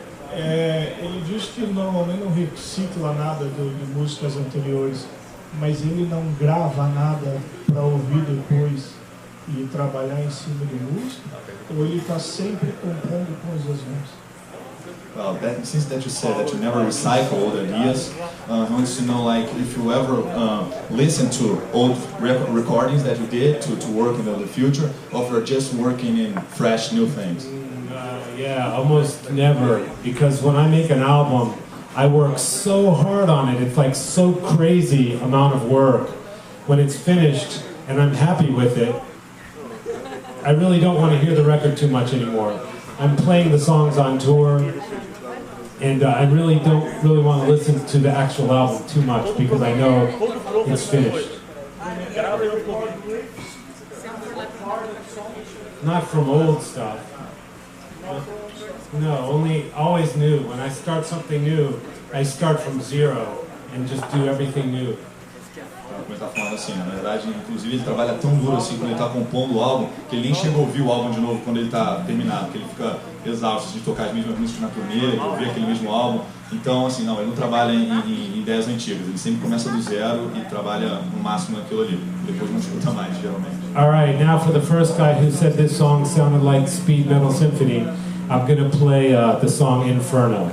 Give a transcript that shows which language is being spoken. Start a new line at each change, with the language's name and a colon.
Portuguese: Ele diz que normalmente não recicla nada de músicas anteriores, mas ele não grava nada para ouvir depois e trabalhar em cima de música, ou ele está sempre compondo com as mãos?
English: Well, since that you said that you never recycle old ideas, he wants to know, like, if you ever listen to old recordings that you did to work in the future, or if you're just working in fresh new things. Yeah, almost never, because when I make an album, I work so hard on it. It's like so crazy amount of work. When it's finished and I'm happy with it, I really don't want to hear the record too much anymore. I'm playing the songs on tour, and I really don't want to listen to the actual album too much because I know it's finished. Not from old stuff. No, always new. When I start something new, I start from zero and just do everything new.
Portuguese: Como ele está falando assim, na verdade, inclusive ele trabalha tão duro assim quando ele está compondo o álbum, que ele nem chega a ouvir o álbum de novo quando ele está terminado, porque ele fica exausto de tocar as mesmas músicas na turnê, de ouvir aquele mesmo álbum. Então, assim, não, ele não trabalha em ideias antigas, ele sempre começa do zero e trabalha no máximo naquilo ali. Depois não escuta mais, geralmente.
English: Alright, now for the first guy who said this song sounded like Speed Metal Symphony, I'm going to play the song Inferno.